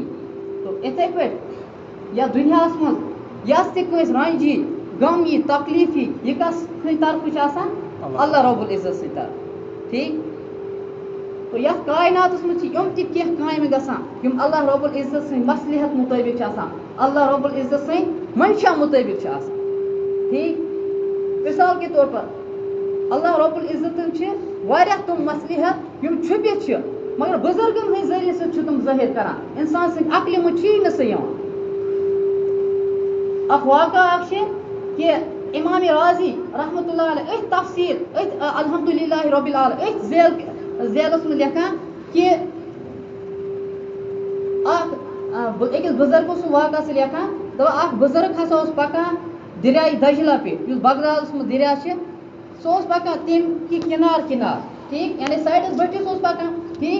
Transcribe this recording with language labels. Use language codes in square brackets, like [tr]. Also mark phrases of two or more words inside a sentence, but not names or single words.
[ks] تہٕ یِتھَے پٲٹھۍ یَتھ دُنیاہَس منٛز یَس تہِ کٲنٛسہِ رنٛج یی غم یی تکلیٖف یی یہِ کَس سٕنٛدِ طرفہٕ چھِ آسان اللہ رب العزت سٕنٛدِ طرفہٕ ٹھیٖک. تہٕ یَتھ کایناتَس منٛز چھِ یِم تہِ کینٛہہ کامہِ گژھان یِم اللہ رب العزت سٕنٛدِ مصلحت مُطٲبِق چھِ آسان اللہ رب العزت سٕنٛدِ منشا مُطٲبِق چھِ آسان ٹھیٖک. [ur] مثال کے طور پر [ks] اللہ رب العزتن چھِ واریاہ تِم مصلحت یِم چھُپِتھ چھِ مگر بُزرگن ہٕنٛدۍ ذٔریعہٕ سۭتۍ چھِ تِم ظٲہِر کران اِنسان سٕنٛدِ عقلہِ منٛز چھُیی نہٕ سُہ یِوان. اکھ واقعہ اکھ چھِ کہ امام راضی [ar] رحمتہ اللہ علیہ [ks] أتھۍ تفسیٖر أتھۍ [ar] الحمدللہ رب العالمین [ks] أتھۍ ذیلس منٛز لیکھان کہ اکھ أکِس بُزرگو سُنٛد واقعہ چھِ لیکھان دَپان اکھ بُزرگ ہسا اوس پکان دریاے دجلہ پیٚٹھۍ یُس بغدادس منٛز دریا چھِ سُہ اوس پکان تَمہِ کہِ کِنار کِنار ٹھیٖک یعنی سایڈس بٔٹھِس اوس پکان ٹھیٖک.